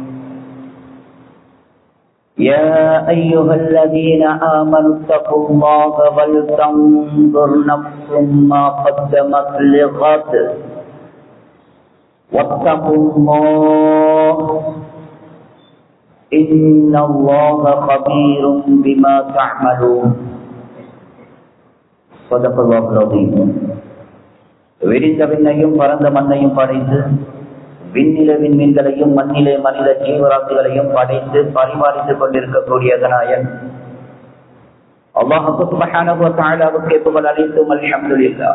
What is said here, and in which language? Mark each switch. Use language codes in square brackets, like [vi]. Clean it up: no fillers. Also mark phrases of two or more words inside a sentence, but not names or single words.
[ar] يا أيها الذين آمنوا اتقوا الله ولتنظر نفس ما قدمت لغد واتقوا الله إن الله خبير بما تعملون. صدق الله العظيم. [ta] விரிந்த விண்ணையும் பரந்த மண்ணையும் படைத்து விண்ணில விண்மீன்களையும் மண்ணிலே மனித ஜீவராசிகளையும் படைத்து பரிமாறித்துக் கொண்டிருக்கக்கூடிய நாயன் அல்லாஹ் [ar] سبحانه و تعالى [ta] புகழ் அளித்தும் அல்ஹம்துலில்லாஹ்.